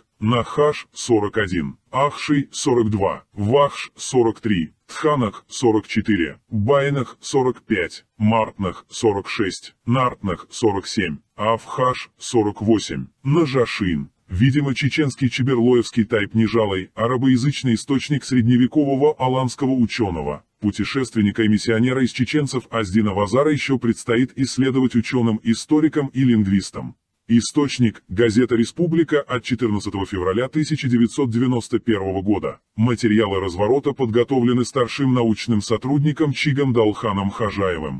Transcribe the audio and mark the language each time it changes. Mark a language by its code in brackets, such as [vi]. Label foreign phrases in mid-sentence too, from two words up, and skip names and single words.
[ru] Нахаш, 41. Ахший, 42. Вахш, 43. Тханах, 44. Байнах, 45. Мартнах, 46. Нартнах, 47. Авхаш, 48. Нажашин, видимо чеченский чеберлоевский тайп Нижалой, арабоязычный источник средневекового аланского ученого, путешественника и миссионера из чеченцев Аздина Вазара еще предстоит исследовать ученым, историкам и лингвистам. Источник – газета «Республика» от 14 февраля 1991 года. Материалы разворота подготовлены старшим научным сотрудником Чигом Далханом Хажаевым.